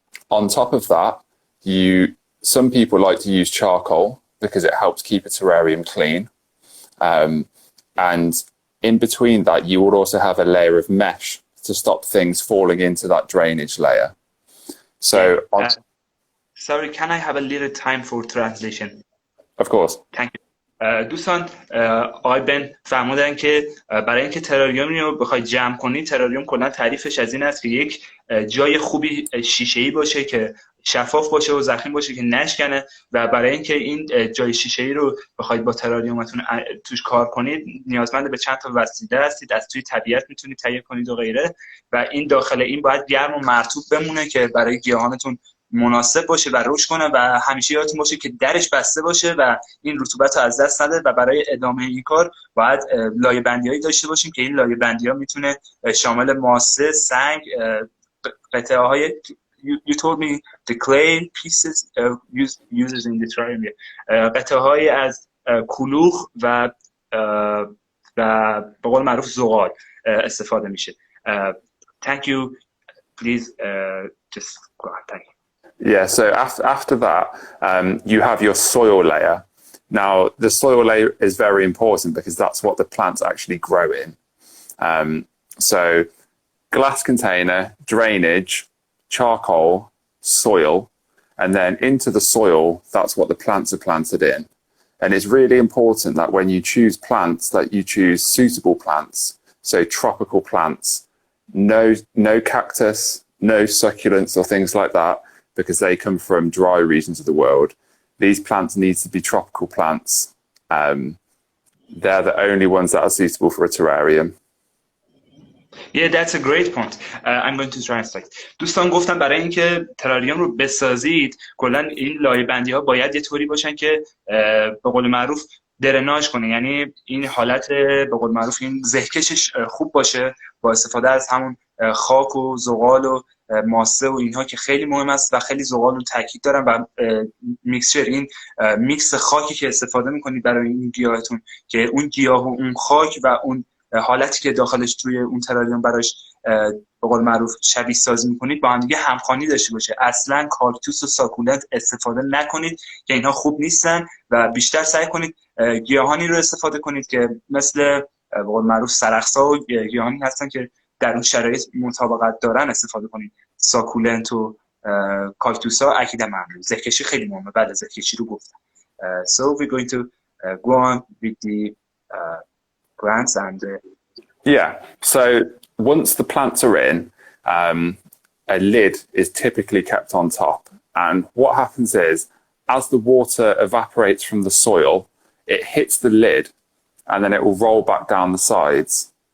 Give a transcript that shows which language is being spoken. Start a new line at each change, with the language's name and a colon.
English: On top of that, some people like to use charcoal because it helps keep a terrarium clean. And in between that, you would also have a layer of mesh to stop things falling into that drainage layer. So, sorry, can I have a little time for translation? Of course. Thank you.
Persian: دوستان، آقای بن فرمودن که برای اینکه تراریومی رو بخوای جمع کنی، تراریوم کلا تعریفش از این است که یک جای خوبی شیشه‌ای باشه که شفاف باشه و ضخیم باشه که نشکنه و برای اینکه این جای شیشه‌ای رو بخواید با تراریومتون توش کار کنید نیازمند به چند تا وسیله هستید. از توی طبیعت میتونید تهیه کنید و غیره و این داخل این باید گرم و مرطوب بمونه که برای گیاهانتون مناسب باشه و رشد کنه و همیشه یادتون باشه که درش بسته باشه و این رطوبت رو از دست نده و برای ادامه این کار باید لایه بندی‌هایی داشته باشیم که این لایه بندی‌ها میتونه شامل ماسه، سنگ، قطعه‌های
English: you told me the clay pieces used in the terrarium.
Persian: قطعه‌های از کلوخ و به قول معروف زغال استفاده میشه.
English: Thank you. Please just go on. Thank you. Yeah, so after that, you have your soil layer. Now, the soil layer is very important because that's what the plants actually grow in. So, glass container, drainage, charcoal, soil, and then into the soil, that's what the plants are planted in. And it's really important that when you choose plants, that you choose suitable plants, so tropical plants, no cactus, no succulents or things like that, because they come from dry regions of the world. These plants need to be tropical plants. They're the only ones that are suitable for a terrarium. Yeah, that's a great point. I'm going to translate.
Persian: دوستان گفتم برای اینکه تراریوم رو بسازید کلا این لایه بندی ها باید یه طوری باشن که به قول معروف درناژ کنه، یعنی این حالت به قول معروف این زهکشش خوب باشه با استفاده از همون خاک و زغال و ماسه و اینها که خیلی مهم است و خیلی زغال رو تاکید دارم و میکسچر، این میکس خاکی که استفاده میکنید برای این گیاهتون که اون گیاه و اون خاک و اون حالتی که داخلش توی اون تراریوم براش به قول معروف شبیه سازی میکنید با هم دیگه همخوانی داشته باشه. اصلا کاکتوس و ساکولنت استفاده نکنید که اینها خوب نیستن و بیشتر سعی کنید گیاهانی رو استفاده کنید که مثل به قول معروف سرخسا و گیاهانی هستن که در اون شرایط مطابقت دارن استفاده کنید. ساکولنت و کاکتوس ها اکیدا ممنوع. زهکشی خیلی مهمه. بله زهکشی رو گفتم.
English: So we're going to go on with the plants and yeah, so once the plants are in, a lid is typically kept on top, and what happens is as the water evaporates from the soil, it hits the lid and then it will roll back down the sides.